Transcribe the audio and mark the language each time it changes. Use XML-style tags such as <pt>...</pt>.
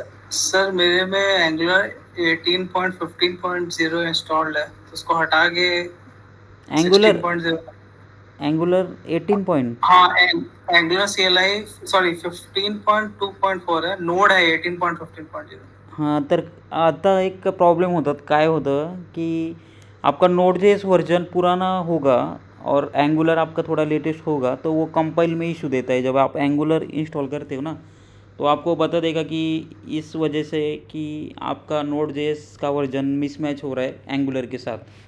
<hi>Sir मेरे में angular 18.15.0 installed है, तो उसको हटा के एंगुलर 16.0. एंगुलर 18 पॉइंट हाँ एंगुलर CLI सॉरी 15.2.4 है, नोड है 18.15.0.</hi> <mr>हां, तर आता एक प्रॉब्लेम होतात. काय होतं की</mr> <hi>आपका नोड जेएस वर्जन पुराना होगा और एंगुलर आपका थोड़ा लेटेस्ट होगा, तो वो कंपाइल में इशू देता है. जब आप एंगुलर इंस्टॉल करते हो ना, तो आपको बता देगा कि इस वजह से कि आपका नोड जेएस का वर्जन मिसमैच हो रहा है एंगुलर के साथ.</hi>